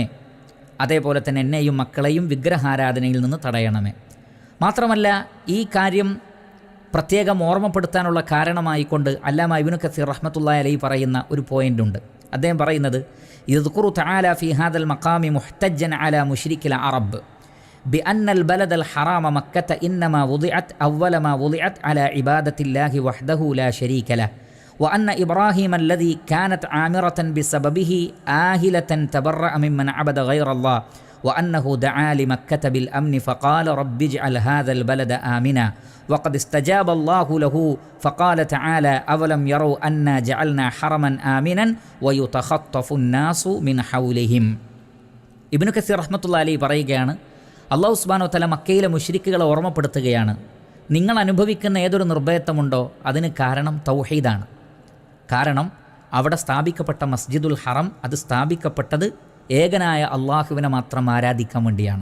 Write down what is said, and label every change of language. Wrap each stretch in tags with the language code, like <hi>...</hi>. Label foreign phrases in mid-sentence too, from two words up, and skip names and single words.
<ml>അതേപോലെ തന്നെ എന്നെയും മക്കളെയും വിഗ്രഹാരാധനയിൽ നിന്ന് തടയണമേ. മാത്രമല്ല ഈ കാര്യം പ്രത്യേകം ഓർമ്മപ്പെടുത്താനുള്ള കാരണമായിക്കൊണ്ട് അല്ലാമ ഇബ്നു കസീർ</ml> <ar>رحمة الله عليه</ar> <ml>പറയുന്ന ഒരു പോയിൻ്റുണ്ട്. അദ്ദേഹം പറയുന്നത്,</ml> <ar>يذكر تعالى في هذا المقام محتجا على مشركي العرب بأن البلد الحرام مكة إنما وضعت أول ما وضعت على عبادة الله وحده لا شريك له وأن إبراهيم الذي كانت عامرة بسببه آهلة تبرأ ممن عبد غير الله وأنه دعا لمكة بالأمن فقال رب اجعل هذا البلد آمنا وقد استجاب الله له فقال تعالى أولم يروا أنا جعلنا حرما آمنا ويتخطف الناس من حولهم.</ar> <ml>ഇബ്നു കസീർ</ml> <ar>رحمة الله عليه</ar> <ml>പറയുകയാണ്, അല്ലാഹു</ml> <ar>سبحانه وتعالى</ar> <ml>മക്കയിലെ മുശ്രിക്കുകളെ ഓർമ്മപ്പെടുത്തുകയാണ്, നിങ്ങൾ അനുഭവിക്കുന്ന ഏതൊരു നിർഭയത്വമുണ്ടോ അതിന് കാരണം തൗഹീദാണ്. കാരണം അവിടെ സ്ഥാപിക്കപ്പെട്ട മസ്ജിദുൽ ഹറം അത് സ്ഥാപിക്കപ്പെട്ടത് ഏകനായ അള്ളാഹുവിനെ മാത്രം ആരാധിക്കാൻ വേണ്ടിയാണ്.</ml>